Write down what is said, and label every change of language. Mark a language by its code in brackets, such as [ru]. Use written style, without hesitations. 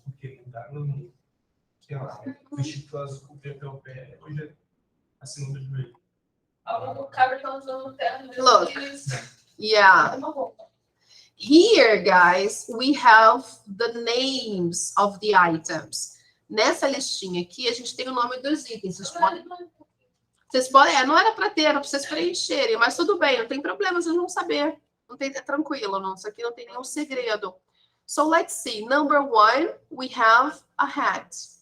[pt] Porque dá no, sei lá, vestido clássico com o pé, hoje é acima do joelho. O cara tá usando terno. [en] Look. Yeah. Here, guys, we have the names of the items. [pt] Nessa listinha aqui, a gente tem o nome dos itens. Vocês podem, não era para ter, era para vocês preencherem, mas tudo bem, não tem problema, vocês vão saber. Não tem, é tranquilo, não, isso aqui não tem nenhum segredo. [en] So let's see. Number 1, we have a hat.